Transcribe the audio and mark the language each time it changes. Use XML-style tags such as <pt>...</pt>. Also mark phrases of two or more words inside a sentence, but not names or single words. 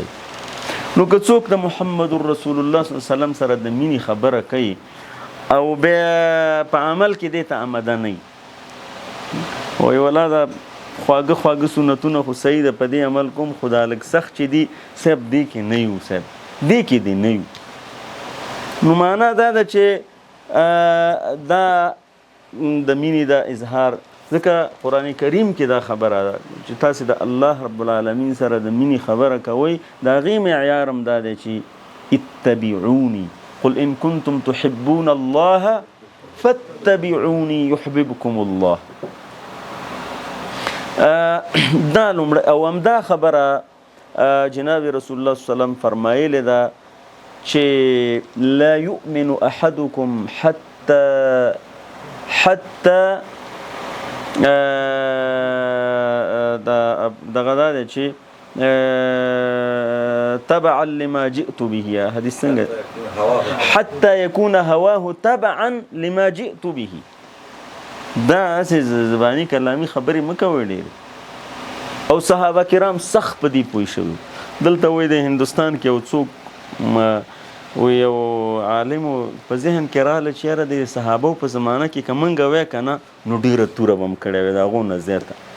<ps>نو که څوک د محمد رسول الله</ps> <ar>صلی الله علیه وسلم</ar> <ps>سره د مینې خبره کوي او بیا په عمل کې دې ته آمده نه وي، وایي والا دا خواږه خواږه سنتونه خو صحیح ده، په دې عمل کوم، خو دا لږ سخت چې دي صاحب دې کې نه یو، صاحب دې کې دې نه یو. نو معنا دا ده چې دا د مینې دا اظهار، ځکه قرآن کریم کې دا خبره ده چې تاسې د الله رب العالمین سره د مینې خبره کوئ، د هغې معیار هم دا دی چې</ps> <ar>اتبعوني قل ان كنتم تحبون الله فاتبعوني يحببكم الله.</ar> <ps>دا لومړی او همدا خبره جناب رسول الله</ps> <ar>صلی الله علیه وسلم</ar> <ps>فرمایلی ده چې</ps> <ar>لا یؤمن احدکم حتی</ar> <ps>دغه دا دی چې</ps> <ar>تبعا لما جئت به،</ar> <ps>حدیث څنګه</ps> <ar>حتی یکون هواه تبعا لما جئت به.</ar> <ps>دا هسې زبانی کلامي خبرې مه کوئ ډېرې. او صحابه کرام سخت په دې پوه شوي. دلته وایي د هندوستان کې یو څوک یو عالم په ذهن کې راغله چې یاره د صحابو په زمانه کې که موږ وی که نه نو ډېره توره به م کړې وې د هغو نه زیاته.</ps>